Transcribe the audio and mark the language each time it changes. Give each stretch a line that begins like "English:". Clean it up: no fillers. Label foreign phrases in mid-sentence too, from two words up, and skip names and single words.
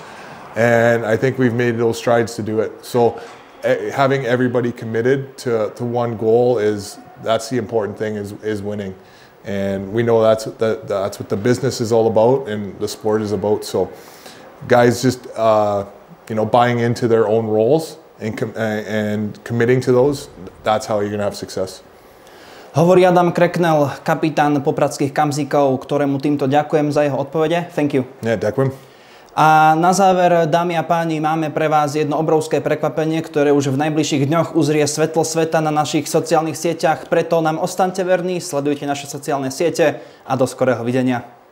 English: And I think we've made those strides to do it. So having everybody committed to one goal that's the important thing, is winning. And we know that's what the business is all about and the sport is about. So guys just buying into their own roles and committing to those, that's how you're going to have success.
Slovak: Hovorí Adam Kreknel, kapitán popradských Kamzíkov, ktorému týmto ďakujem za jeho odpovede.
English: Thank you.
Slovak: Ďakujem. A na záver, dámy a páni, máme pre vás jedno obrovské prekvapenie, ktoré už v najbližších dňoch uzrie svetlo sveta na našich sociálnych sieťach. Preto nám ostaňte verní, sledujte naše sociálne siete a do skorého videnia.